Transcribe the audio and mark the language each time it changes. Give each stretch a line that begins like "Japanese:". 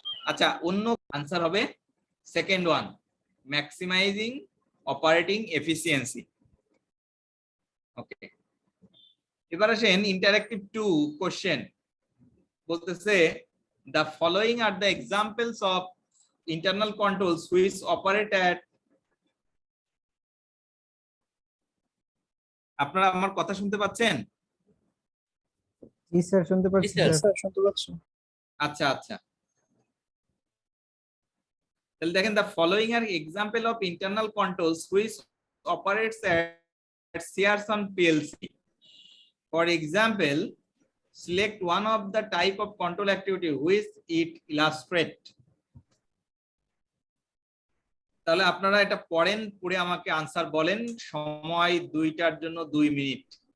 Bangla: আচ্ছা, অন্য আনসার হবে second one, maximising operating efficiency. ওকে, এবার আসেন ইন্টারঅ্যাক্টিভ 2 কোশ্চেন। বলতেছে
English: the following are the examples of internal controls which operate at,
Bangla: আপনারা আমার কথা শুনতে পাচ্ছেন? জি স্যার, শুনতে পাচ্ছি স্যার। স্যার, শুনতে পাচ্ছি। আচ্ছা আচ্ছা, তাহলে দেখেন
English: the following are example of internal controls which operates at Shearson PLC. For example, select one of the type of control activity which it illustrate.
Bangla: তাহলে আপনারা এটা পড়েন, পড়ে আমাকে আনসার বলেন। সময় দুইটার জন্য 2 মিনিট।